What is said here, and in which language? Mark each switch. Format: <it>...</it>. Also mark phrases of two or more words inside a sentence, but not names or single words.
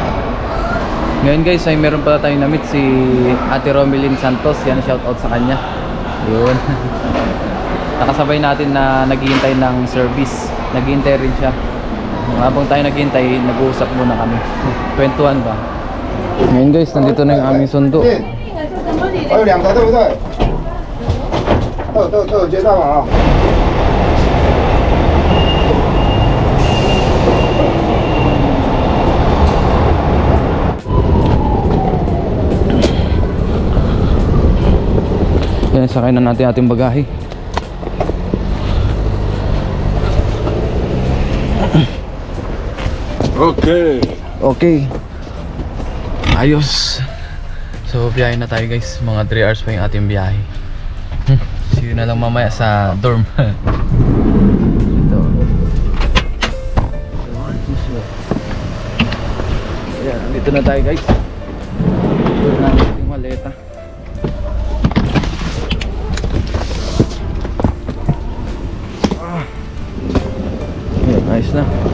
<tl>Ngayon guys ay meron pala tayong na-meet si Ate Romelyn Santos. Yan, shoutout sa kanya. Yun. Nakasabay natin na naghihintay ng service. Naghihintay rin siya. Habang tayo naghihintay, nag-uusap muna kami. Kwentuhan ba? Ngayon guys, nandito na yung aming sundo.</tl> <zh>还有2台对不对？都有接上了啊。</zh> <tl>Yan, sakay na natin ating bagahe. Okay. Okay. Ayos. So, biyahe na tayo guys. Mga 3 hours pa yung ating biyahe.</tl> <en>See you</en> <tl>na lang mamaya sa dorm. Ito. Ayan, dito na tayo guys. Dito na natin yung maleta. Ayan, ayos na.</tl>